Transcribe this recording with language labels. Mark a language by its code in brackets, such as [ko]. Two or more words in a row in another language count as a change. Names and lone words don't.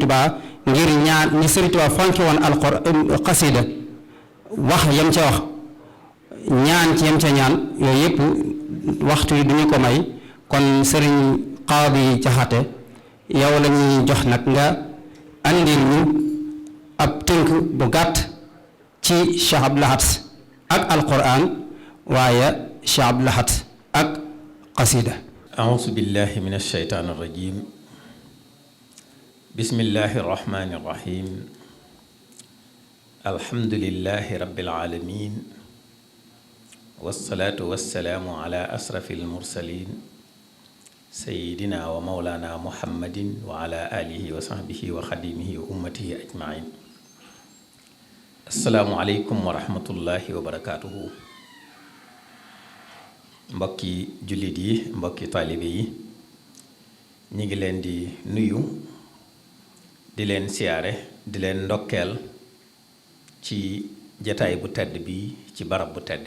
[wo] Tuuba ngir ñaan ni Sëriñ Tuuba fonki woon alquran xasida wax yam ca wax ñaan ci yam ca ñaan yooyu yëpp waxtu yi duñu ko may kon Sëriñ Qaadi Jaxate yow la ñuy jox nag nga andil ñu ab tënk bu gàtt ci Cheikh Abdoul Ahad ak alquran waaye Cheikh Abdoul Ahad ak qasida [ar] أعوذ بالله من الشيطان الرجيم بسم الله الرحمن الرحيم الحمد لله رب العالمين والصلاة والسلام على أشرف المرسلين سيدنا ومولانا محمد وعلى آله وصحبه وخديمه وأمته أجمعين السلام عليكم ورحمة الله وبركاته [wo] mbokki jullit yi mbokki taalibe yi ñi ngi leen di nuyu di leen siyaare di leen ndokkeel ci jataay bu tedd bi ci barab bu tedd